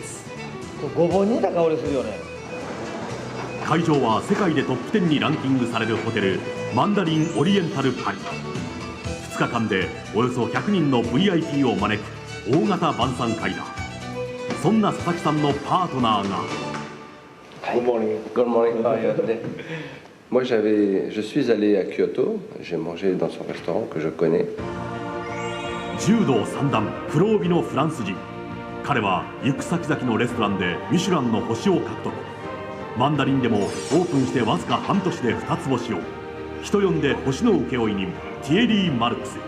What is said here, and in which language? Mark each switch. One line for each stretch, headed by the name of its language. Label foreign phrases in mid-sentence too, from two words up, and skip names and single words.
Japanese: ごぼうに似た香りするよね。会場は世界でトップ10にランキングされるホテルマンダリンオリエンタルパリ。2日間でおよそ100人の VIP を招く大型晩餐会だ。そんな佐々木さんのパートナーが。
English: Good morning. Good morning. How are you?
French: Moi, je suis allé à Kyoto. J'ai mangé dans son restaurant que je connais.
Japanese: 柔道三段黒帯のフランス人。彼は行く先々のレストランでミシュランの星を獲得。マンダリンでもオープンしてわずか半年で2つ星を。人呼んで星の請負人ティエリー・マルクス。